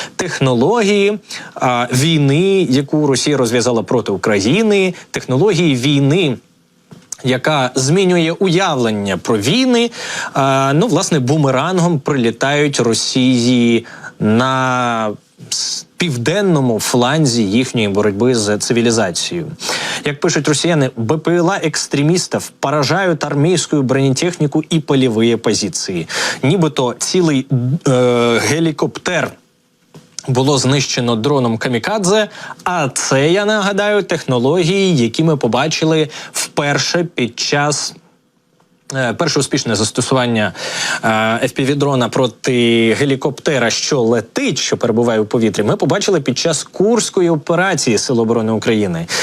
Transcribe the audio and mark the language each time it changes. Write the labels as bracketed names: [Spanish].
[Ukrainian] Технології війни, яку Росія розв'язала проти України, технології війни, яка змінює уявлення про війни, власне, бумерангом прилітають Росії на південному фланзі їхньої боротьби з цивілізацією. Як пишуть росіяни, [Russian] БПЛА экстремистов поражают армейскую бронетехнику и полевые позиции. [Ukrainian] Нібито цілий гелікоптер було знищено дроном «Камікадзе», а це, я нагадаю, технології, які ми побачили вперше під час Перше успішне застосування FPV-дрона проти гелікоптера, що летить, що перебуває у повітрі, ми побачили під час Курської операції Сил оборони України.